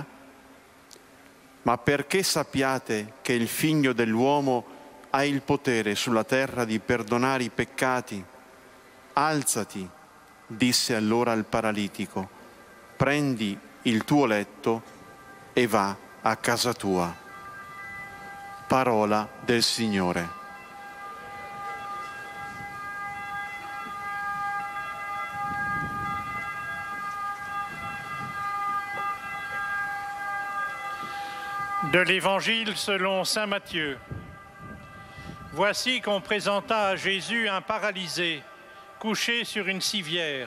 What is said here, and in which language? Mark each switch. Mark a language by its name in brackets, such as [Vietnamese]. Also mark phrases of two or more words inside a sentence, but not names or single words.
[Italian] Ma perché sappiate che il Figlio dell'uomo ha il potere sulla terra di perdonare i peccati? Alzati», disse allora al paralitico, «prendi il tuo letto e va a casa tua». Parola del Signore. [French] De l'Évangile selon saint Matthieu. Voici qu'on présenta à Jésus un paralysé, couché sur une civière.